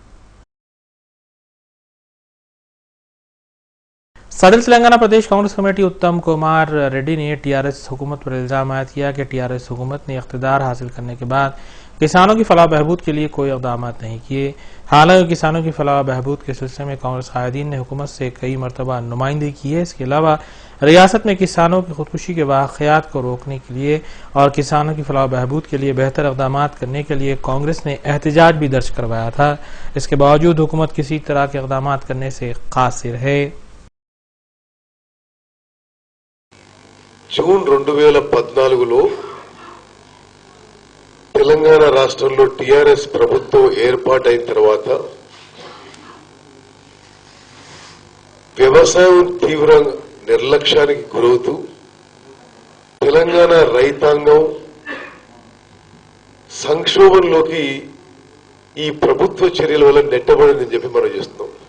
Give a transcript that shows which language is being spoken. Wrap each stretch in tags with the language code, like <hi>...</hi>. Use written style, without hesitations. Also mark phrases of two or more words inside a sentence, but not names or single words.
<ur>صدر تلنگانہ پردیش کانگریس کمیٹی اتم کمار ریڈی نے ٹی آر ایس حکومت پر الزام عائد کیا کہ ٹی آر ایس حکومت نے اقتدار حاصل کرنے کے بعد کسانوں کی فلاح و بہبود کے لیے کوئی اقدامات نہیں کیے، حالانکہ کسانوں کی فلاح و بہبود کے سلسلے میں کانگریس قائدین نے حکومت سے کئی مرتبہ نمائندگی کی ہے۔ اس کے علاوہ ریاست میں کسانوں کی خودکشی کے واقعات کو روکنے کے لیے اور کسانوں کی فلاح و بہبود کے لیے بہتر اقدامات کرنے کے لیے کانگریس نے احتجاج بھی درج کروایا تھا، اس کے باوجود حکومت کسی طرح کے اقدامات کرنے سے قاصر ہے۔</ur> <te>జూన్ 2014లో తెలంగాణ రాష్ట్రంలో టీఆర్ఎస్ ప్రభుత్వం ఏర్పాటైన తర్వాత వ్యవసాయం తీవ్ర నిర్లక్ష్యానికి గురవుతూ తెలంగాణ రైతాంగం సంక్షోభంలోకి ఈ ప్రభుత్వ చర్యల వల్ల నెట్టబడిందని చెప్పి మనం చేస్తున్నాం।</te>